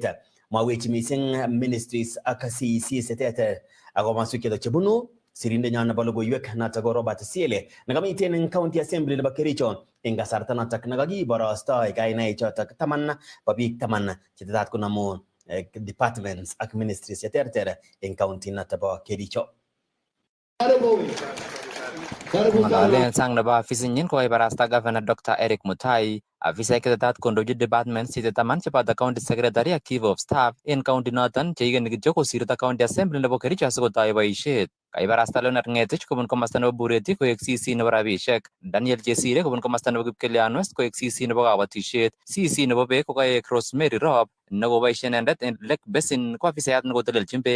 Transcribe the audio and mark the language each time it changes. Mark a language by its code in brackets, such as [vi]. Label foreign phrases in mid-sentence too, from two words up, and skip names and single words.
[kln] Mwawechi mising ministries ak CEC cheterter ako maswik chotok chebunu sirindenyo nebo logoiwek notok ko Robert Siele nekamiten eng [en] county assembly [kln] nebo Kericho eng kasarta notok nekakiborostoi kainaik chotok 10 bo biik 10 chetetat konamu departments ak ministries cheterter eng county notok bo Kericho. Ng'alalen sang nebo afisinyin kokibarasta Governor Dr. Eric Mutai, afisaek chetetat kondochi departments chetaman cheboto [en] county secretary [kln] ak [en] chief of staff [kln] en county noton cheikeni kityo kosirto [en] county assembly [kln] nebo Kericho asikotoi boisiet. Kaibarasta Leonard Ngetich kobun komasta nebo Bureti koek CC nebo rabishek. Daniel Chesire kobun komasta nebo Kipkelian West koek CC nebo kabatishet. CC nebo beek kokaek Rosemary Rob nekoboishe inendet en Lake Basin ko afisayat nekotelelchin beek.